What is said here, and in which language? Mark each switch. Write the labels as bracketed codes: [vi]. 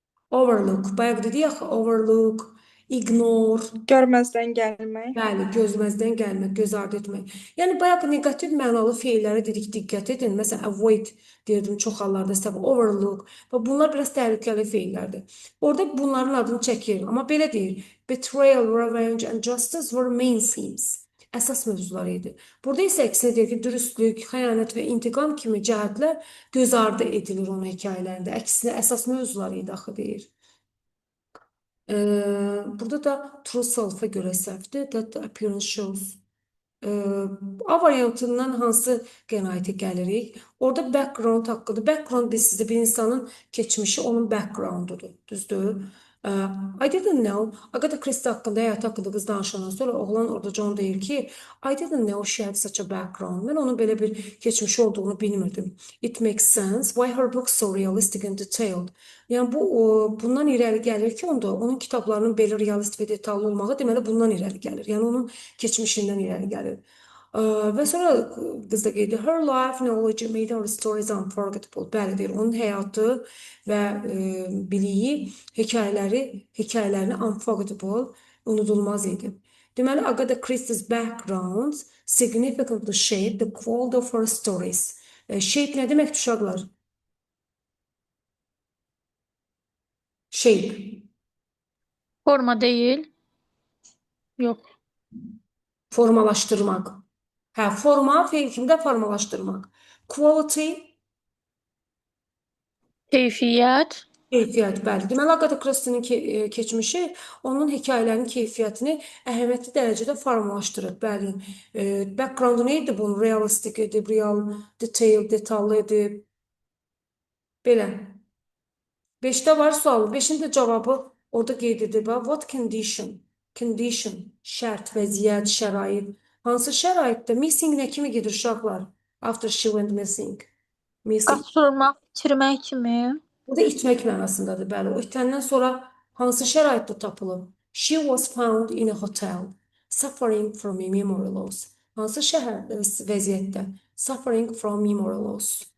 [az] Overlook. Bayaq dedik axı overlook, ignore. Görməzdən gəlmək. Bəli, gözməzdən gəlmək, göz ardı etmək. Yəni bayaq neqativ mənalı feillərə dedik, diqqət edin. Məsələn, avoid deyirdim çox hallarda səhv, overlook. Və bunlar biraz təhlükəli feillərdir. Orada bunların adını çəkir. Amma belə deyir, [en] betrayal, revenge and justice were main themes. [az] Əsas mövzular idi. Burada isə əksinə deyir ki, dürüstlük, xəyanət və intiqam kimi cəhətlər göz ardı edilir onun hekayələrində. Əksinə əsas mövzular idi axı deyir. Burada da true self-a görə səhvdir. [en] That the appearance shows. [az] A variantından hansı qənaətə gəlirik? Orada background haqqıdır. Background biz sizdə bir insanın keçmişi onun backgroundudur. Düzdür? [en] I didn't know. [az] Agatha Christie haqqında, həyatı haqqında qız danışandan sonra oğlan orada John deyir ki, [en] I didn't know she had such a background. [az] Mən onun belə bir keçmişi olduğunu bilmirdim. [en] It makes sense why her books so realistic and detailed. [az] Yəni bundan irəli gəlir ki, onun kitablarının belə realist və detallı olmağı deməli bundan irəli gəlir. Yəni onun keçmişindən irəli gəlir. Və sonra qız da qeyd edir, [en] her life knowledge made her stories unforgettable. [az] Bəli deyir, onun həyatı və biliyi, hekayələrini unforgettable, unudulmaz idi. [en] Deməli, Agatha Christie's background significantly shaped the quality of her stories. [az] Shape nə deməkdir uşaqlar? Shape. Forma deyil. Yox. Formalaşdırmaq. Hə, forma, feil kimdə formalaşdırmaq. Quality, Keyfiyyət. keyfiyyət, bəli. Deməli, Agatha Christie'nin keçmişi onun hekayələrinin keyfiyyətini əhəmiyyətli dərəcədə formalaşdırır. Bəli. Background nə idi bunun? Realistik edib, real, detail, detallı edib. Belə. 5'də var sual. 5'in də cavabı orada qeyd edir. [en] What condition? [az] Condition, şərt, vəziyyət, şərait. Hansı şəraitdə? Missing nə kimi gedir uşaqlar? [en] After she went missing. Missing. [az] Qaçırmaq, itirmək kimi. Bu da itmək mənasındadır. Bəli, o itəndən sonra hansı şəraitdə tapılıb? [en] She was found in a hotel, suffering from a memory loss. [az] Hansı vəziyyətdə? [en] Suffering from memory loss.